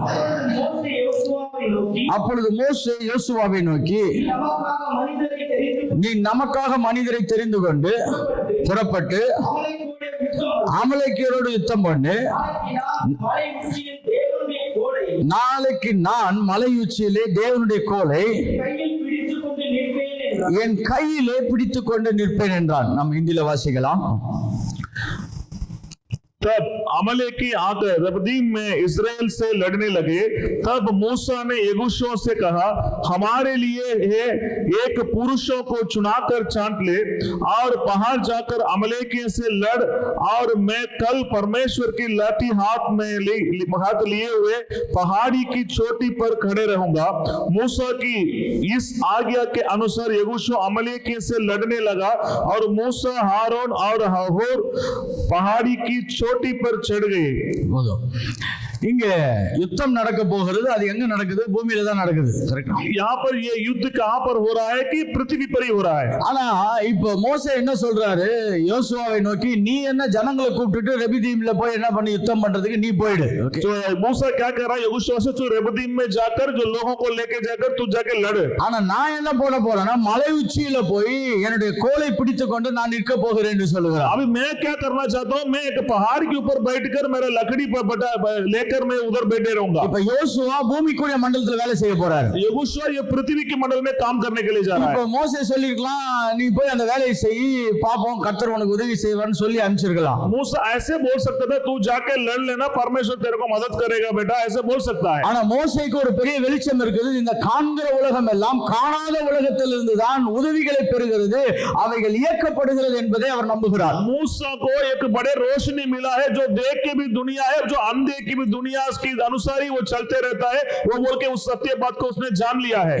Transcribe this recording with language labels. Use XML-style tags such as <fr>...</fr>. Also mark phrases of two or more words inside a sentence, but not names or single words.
<ta>அப்பொழுது மோசே யோசுவாவை நோக்கி, நீ நமக்காக மனிதரை தெரிந்து கொண்டு புறப்பட்டு அமலேக்கியரோடு யுத்தம் பண்ணு, நாளைக்கு நான் மலை உச்சியிலே தேவனுடைய கோலை என் கையிலே பிடித்துக் கொண்டு நிற்பேன் என்றான். நாம் ஹிந்தியில வாசிக்கலாம்.</ta> <hi>तब अमलेकी आकर रबदीम में इस्राएल से लड़ने लगे। तब मूसा ने यहोशू से कहा, हमारे लिए एक पुरुषों को चुनाकर छांट ले और पहाड़ जाकर अमलेकियों से लड़, और मैं कल परमेश्वर की लाठी हाथ लिए हुए पहाड़ी की चोटी पर खड़े रहूंगा। मूसा की इस आज्ञा के अनुसार यहोशू अमलेकियों से लड़ने लगा, और मूसा, हारून और हूर पहाड़ी की चोटी पर चढ़ गए।</hi> <ta>போதும். இங்க யுத்தம் நடக்க போகிறது. அது எங்க நடக்குது? பூமியில தான் நடக்குது. கரெக்ட்டா?</ta> <hi>यहाँ पर ये युद्ध कहां पर हो रहा है कि पृथ्वी पर ही हो रहा है।</hi> <ta>ஆனா இப்போ மோசே என்ன சொல்றாரு? யோசுவாவை நோக்கி, நீ என்ன ஜனங்களை கூப்பிட்டுட்டு ரெபிதீம்ல போய் என்ன பண்ணி யுத்தம் பண்றதுக்கு நீ போயிடு.</ta> <hi>तो मूसा क्या कह रहा है यहोशू से, तू रेबदीम में जाकर जो लोगों को लेके जाकर तू जाके लड़।</hi> <ta>ஆனா நான் என்ன போட போறேன்னா, மலை உச்சியில போய் என்னுடைய கோலை பிடித்துக் கொண்டு நான் நிற்க போகிறேன் என்று சொல்லுகிறார்.</ta> <hi>अभी मैं क्या करना चाहता हूं, मैं एक पहाड़ के ऊपर बैठकर मेरा लकड़ी पर लेकर मैं उधर बैठे रहूंगा।</hi> <ta>இப்ப யோசுவா பூமிக்குரிய மண்டலத்துல வேலை செய்ய போறாரு.</ta> <hi>यहोशू ये पृथ्वी के मंडल में काम करने के लिए जा रहा है।</hi> <ta>இப்ப மோசே சொல்லிருக்கலாம், நீ போய் அந்த வேலையை செய், பாப்போம் கர்த்தர் உனக்கு உதவி செய்வார்னு சொல்லி அனுப்பிச்சிருக்கலாம்.</ta> <hi>मूसा ऐसे बोल सकता था, तू जाके लड़ लेना, परमेश्वर तेरे को मदद करेगा बेटा, ऐसे बोल सकता है।</hi> <ta>ஆனா மோசேக்கு ஒரு பெரிய வெளிச்சம் இருக்குது. இந்த காண்கிற உலகம் எல்லாம் காணாத உலகத்திலிருந்து தான் உதவிகளை பெறுகிறது, அவைகள் இயக்கப்படுகிறது என்பதை அவர் நம்புகிறார்.</ta> <hi>मूसा को एक बड़े रोशनी मिला है, जो देख के भी दुनिया है, जो अंधे की भी दुनिया के अनुसार ही वो चलते रहता है, वो बोल के उस सत्य बात को उसने जान लिया है।</hi>